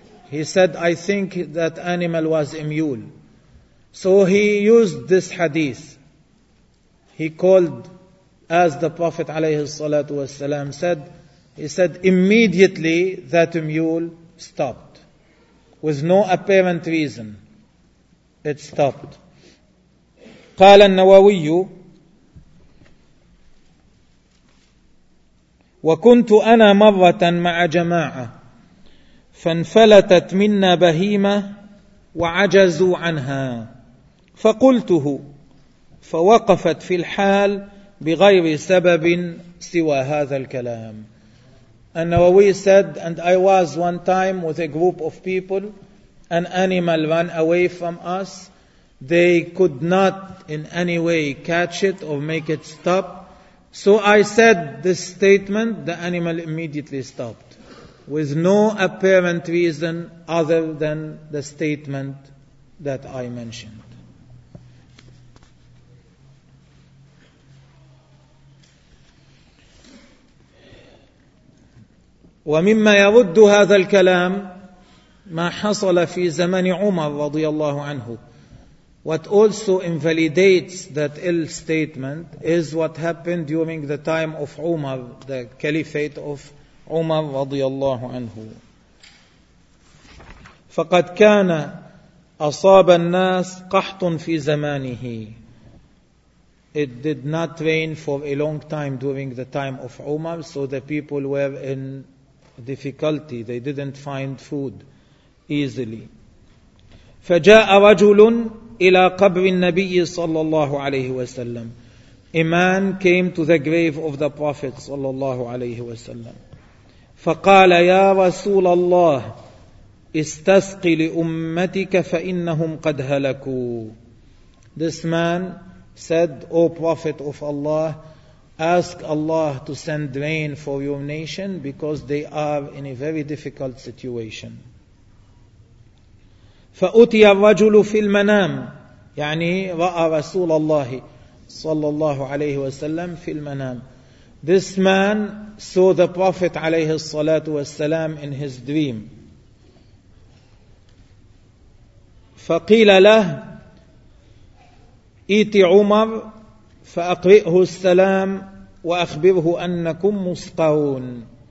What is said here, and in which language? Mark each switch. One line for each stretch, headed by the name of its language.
English: He said, I think that animal was a mule. So he used this hadith. He called, as the Prophet
Arabic: عليه الصلاة والسلام
English: said, he said, immediately that mule stopped. With no apparent reason, it stopped.
Arabic: قال النووي وكنت أنا مرة مع جماعة فانفلتت منا بهيمة وعجزوا عنها فقلته فوقفت في الحال بغير سبب سوى هذا الكلام.
English: النووي said, and I was one time with a group of people, an animal ran away from us, they could not in any way catch it or make it stop, so I said this statement, the animal immediately stopped with no apparent reason other than the statement that I mentioned.
Arabic: ومما يرد هذا الكلام ما حصل في زمن عمر رضي الله عنه.
English: What also invalidates that ill statement is what happened during the time of Umar, the caliphate of Umar
Arabic: رضي الله عنه. فقد كان أصاب الناس قحط في زمانه.
English: It did not rain for a long time during the time of Umar, so the people were in difficulty. They didn't find food easily.
Arabic: فجاء رجل إلى قبر النبي صلى الله عليه وسلم.
English: A man came to the grave of the Prophet
Arabic: صلى الله عليه وسلم. فقال يا رسول الله استسق لأمتك فإنهم قد هلكوا.
English: This man said, O Prophet of Allah, ask Allah to send rain for your nation because they are in a very difficult situation.
Arabic: فأتي الرجل في المنام, يعني رأى رسول الله صلى الله عليه وسلم في المنام.
English: This man saw the Prophet
Arabic: عليه الصلاة والسلام
English: in his dream.
Arabic: فقيل له إيت عمر فأقرئه السلام وأخبره أنكم مسقون.